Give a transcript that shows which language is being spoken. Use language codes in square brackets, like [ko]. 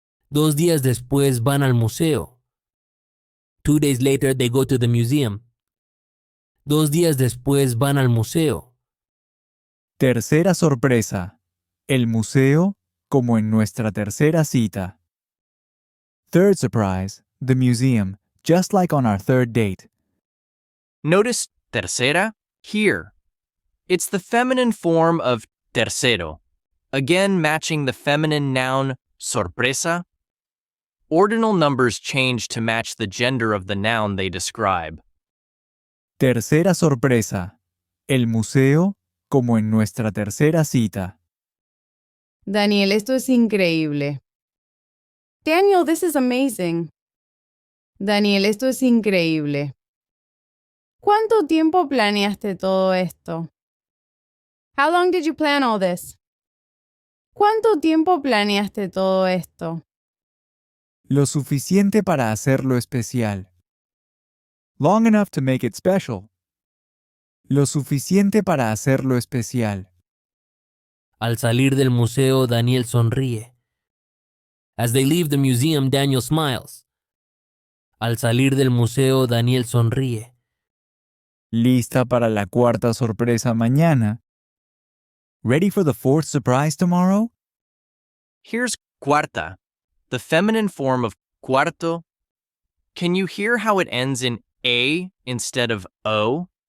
[es] 2 días después van al museo. [en] 2 days later they go to the museum. [es] 2 días después van al museo. Tercera sorpresa. El museo, como en nuestra tercera cita. [en] Third surprise. The museum, just like on our third date. Notice tercera here. It's the feminine form of tercero, again matching the feminine noun sorpresa. Ordinal numbers change to match the gender of the noun they describe. [es] Tercera sorpresa. El museo, como en nuestra tercera cita. Daniel, esto es increíble. [en] Daniel, this is amazing. [es] Daniel, esto es increíble. ¿Cuánto tiempo planeaste todo esto? [en] How long did you plan all this? [es] ¿Cuánto tiempo planeaste todo esto? Lo suficiente para hacerlo especial. [en] Long enough to make it special. [es] Lo suficiente para hacerlo especial. Al salir del museo, Daniel sonríe. [en] As they leave the museum, Daniel smiles. [es] Al salir del museo, Daniel sonríe. ¿Lista para la cuarta sorpresa mañana? [en] Ready for the fourth surprise tomorrow? Here's cuarta, the feminine form of cuarto. Can you hear how it ends in A instead of O?